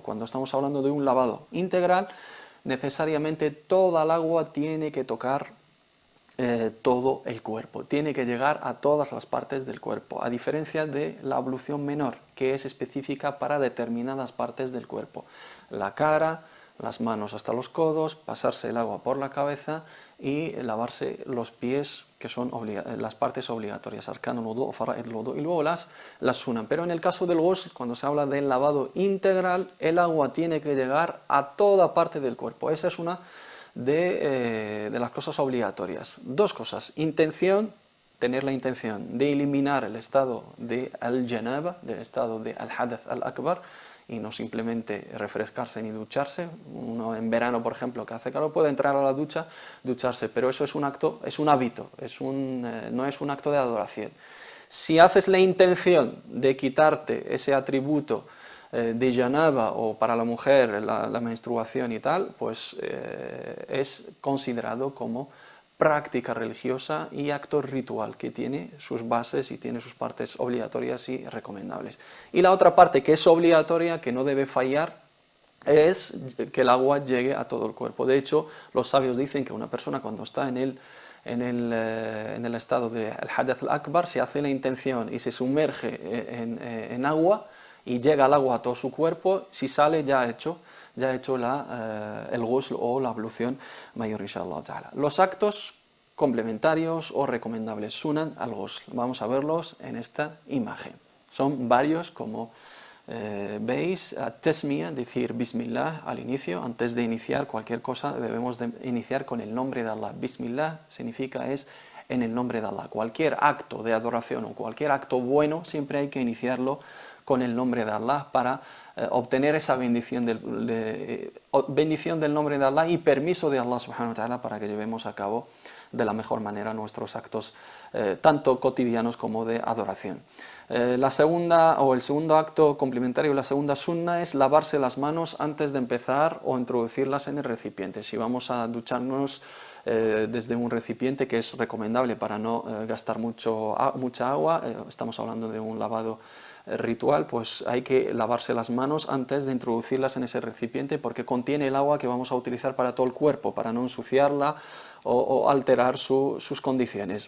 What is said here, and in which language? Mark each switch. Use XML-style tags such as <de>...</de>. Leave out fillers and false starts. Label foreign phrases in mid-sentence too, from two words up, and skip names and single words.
<es>Cuando estamos hablando de un lavado integral, necesariamente toda el agua tiene que tocar todo el cuerpo, tiene que llegar a todas las partes del cuerpo, a diferencia de la ablución menor, que es específica para determinadas partes del cuerpo: la cara, las manos hasta los codos, pasarse el agua por la cabeza y lavarse los pies, que son las partes obligatorias,</es> <ar>أركان الوضوء o فرائض الوضوء,</ar> <es>y luego las sunan. Pero en el caso del ghusl, cuando se habla del lavado integral, el agua tiene que llegar a toda parte del cuerpo. Esa es una de las cosas obligatorias. 2 cosas: intención, tener la intención de eliminar el estado de al-janaba, del estado de</es> <ar>الحدث الأكبر,</ar> <es>y no simplemente refrescarse ni ducharse. Uno en verano, por ejemplo, que hace calor, puede entrar a la ducha, ducharse, pero eso es un acto, es un hábito, no es un acto de adoración. Si haces la intención de quitarte ese atributo de janaba, o para la mujer la menstruación y tal, pues es considerado como práctica religiosa y acto ritual que tiene sus bases y tiene sus partes obligatorias y recomendables. Y la otra parte que es obligatoria, que no debe fallar, es que el agua llegue a todo el cuerpo. De hecho, los sabios dicen que una persona, cuando está en el estado de</es> <ar>الحدث الأكبر,</ar> <es>se hace la intención y se sumerge en agua y llega el agua a todo su cuerpo, si sale ya ha hecho el ghusl o la ablución mayor,</es> <ar>إن شاء الله تعالى.</ar> <es>Los actos complementarios o recomendables</es> <ar>سنن الغسل,</ar> <es>vamos a verlos en esta imagen. Son varios, como Veis, tasmiya, decir Bismillah al inicio, antes de iniciar cualquier cosa debemos de iniciar con el nombre de Allah. Bismillah significa es en el nombre de Allah. Cualquier acto de adoración o cualquier acto bueno siempre hay que iniciarlo con el nombre de Allah para obtener esa bendición bendición del nombre de Allah y permiso de Allah</es> <ar>سبحانه وتعالى</ar> <es>para que llevemos a cabo de la mejor manera nuestros actos tanto cotidianos como de adoración. La segunda o el segundo acto complementario, la segunda sunna es lavarse las manos antes de empezar o introducirlas en el recipiente. Si vamos a ducharnos desde un recipiente, que es recomendable para no gastar mucha agua, estamos hablando de un lavado ritual, pues hay que lavarse las manos antes de introducirlas en ese recipiente porque contiene el agua que vamos a utilizar para todo el cuerpo, para no ensuciarla o alterar sus condiciones.</es>